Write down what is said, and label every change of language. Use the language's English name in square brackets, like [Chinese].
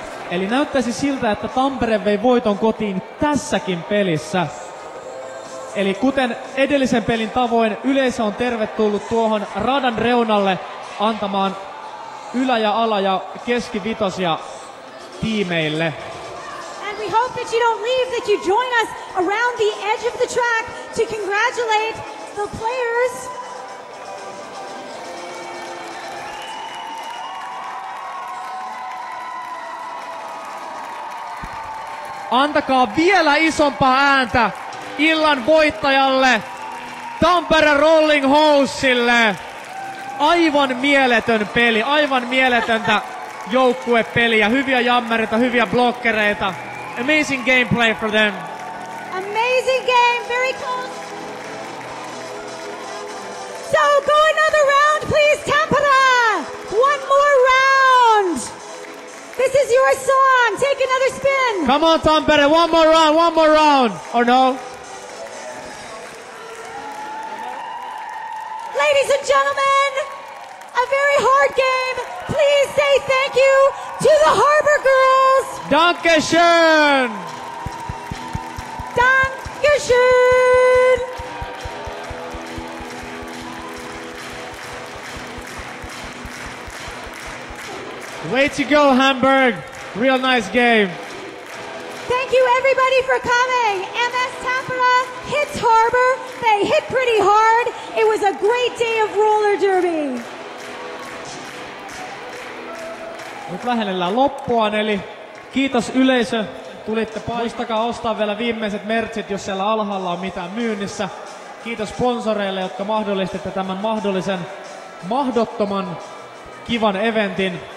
[Finnish] Eli näyttäisi siltä, että Tampere vei voiton kotiin tässäkin pelissä. Eli kuten edellisen pelin tavoin, yleisö on tervetullut tuohon radan reunalle antamaan ylä- ja ala- ja keskivitosia tiimeille. [English] And we hope that you don't leave, that you join us around the edge of the track to congratulate the players. [Finnish] Antakaa vielä isompaa ääntä illan voittajalle, Tampere Rolling Hosesille. Aivan mieletön peli, aivan mieletöntä joukkuepeliä, hyviä jammereita, hyviä blokkereita. [English] Amazing gameplay for them. Amazing game, very close. So go another round, please, Tampere. One more round. This is your song. Take another spin. Come on, Tampere, one more round. Or no? Ladies and gentlemen, a very hard game. Please say thank you to the Harbor Girls. [German] Dankeschön! Dankeschön. [English] Way to go, Hamburg. Real nice game. Thank you everybody for coming. MS Tampere hits Harbor. They hit pretty hard. It was a great day of roller derby. [Finnish] Nyt lähennellään loppuaan, eli kiitos yleisö. Tulitte muistakaa ostaa vielä viimeiset merchit, jos siellä alhaalla on mitään myynnissä. Kiitos sponsoreille, jotka mahdollistitte tämän mahdottoman kivan eventin.